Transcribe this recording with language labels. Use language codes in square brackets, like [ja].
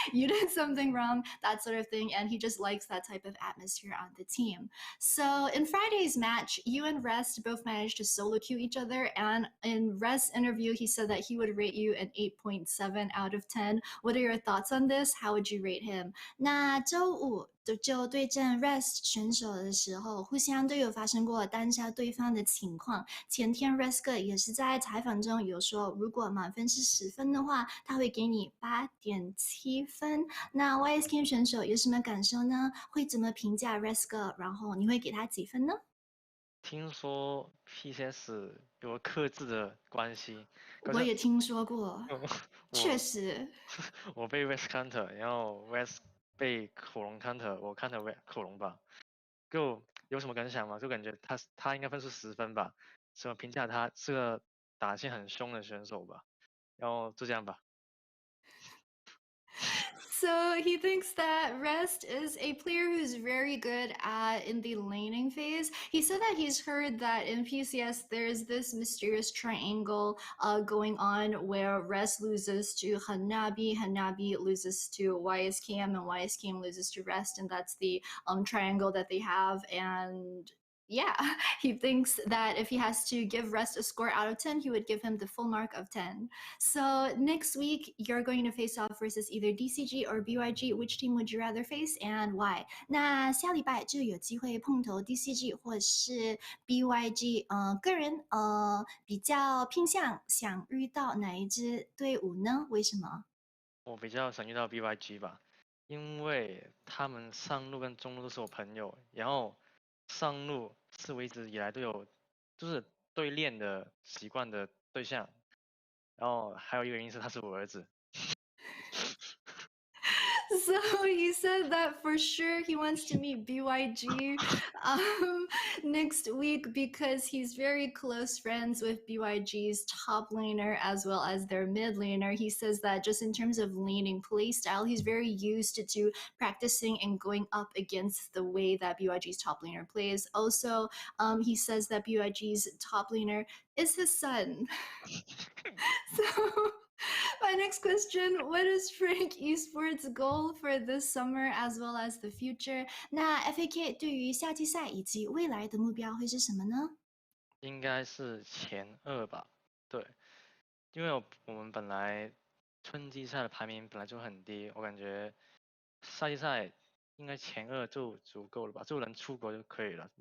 [en] You did something wrong, that sort of thing. And he just likes that type of atmosphere on the team. So in Friday's match, you and Rest both managed to solo queue each other. And in Rest's interview, he said that he would rate you an 8.7 out of 10. What are your thoughts on this? How would you rate him? [zh] 那周五就对阵 Rest 选手的时候，互相都有发生过单杀对方的情况。前天 Rest 哥也是在采访中有说，如果满分是10分的话，他会给你8.7分。那 YSK 选手有什么感受呢？会怎么评价 Rest 哥？然后你会给他几分呢？听说 PCS 有个克制的关系，可是我也听说过，确我实。我被 West counter，然后 West 被恐龙 counter，我 counter 恐龙吧，就有什么感想吗？就感觉他应该分数10分吧，怎么评价他是个打线很凶的选手吧，然后就这样吧。 [en] So he thinks that Rest is a player who's very good at in the laning phase. He said that he's heard that in PCS there's this mysterious triangle going on where Rest loses to Hanabi, Hanabi loses to YSKM, and YSKM loses to Rest, and that's the triangle that they have. And yeah, he thinks that if he has to give Rest a score out of 10, he would give him the full mark of 10. So next week, you're going to face off versus either DCG or BYG. Which team would you rather face and why? [zh] 那下礼拜就有机会碰头 DCG 或是 BYG。个人比较偏向想遇到哪一支队伍呢？为什么？我比较想遇到 BYG 吧，因为他们上路跟中路都是我朋友，然后上路是我一直以来都有就是对练的习惯的对象，然后还有一个原因是他是我儿子。 [en] So he said that for sure he wants to meet BYG next week because he's very close friends with BYG's top laner as well as their mid laner. He says that just in terms of laning playstyle, he's very used to practicing and going up against the way that BYG's top laner plays. Also, he says that BYG's top laner is his son. So my next question, what is Frank Esports' goal for this summer as well as the future? [zh] 那 FAK 对于夏季赛以及未来的目标会是什么呢？应该是前2吧，对，因为我们本来春季赛的排名本来就很低，我感觉夏季赛应该前2就足够了吧，就能出国就可以了。